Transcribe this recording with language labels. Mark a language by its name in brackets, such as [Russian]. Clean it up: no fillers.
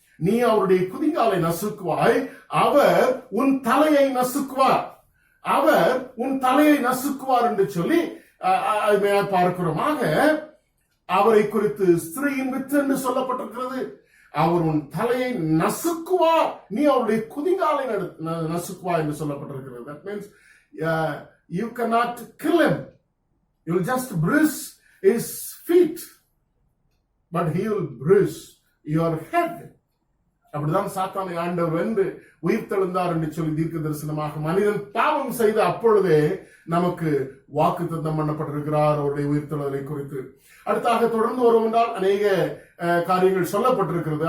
[Tamil] நீ அவருடைய குதிகாலை நசுக்குவாய், அவர் உன் தலையை நசுக்குவார், அவர் உன் தலையை நசுக்குவார் என்று சொல்லி பார்க்கிறோம். ஆக அவரை குறித்து ஸ்திரீயின் வித்து என்று சொல்லப்பட்டிருக்கிறது. அவர் உன் தலையை நசுக்குவார், நீ அவருடைய குதிகாலை நசுக்குவார் என்று சொல்லப்பட்டிருக்கிறது. [English] That means you cannot kill him, you will just bruise his feet, but he will bruise your head. [Tamil] அப்படிதான் சாத்தானை ஆண்டவர் வென்று உயிர் தெழுந்தார் என்று சொல்லி தீர்க்க தரிசனமாக மனிதன் பாவம் செய்த அப்பொழுதே நமக்கு வாக்கு தத்தம் பண்ணப்பட்டிருக்கிறார் அவருடைய உயிர் தெழுதலை குறித்து. அடுத்தாக தொடர்ந்து வரும் என்றால் அநேக காரியங்கள் சொல்லப்பட்டிருக்கிறது.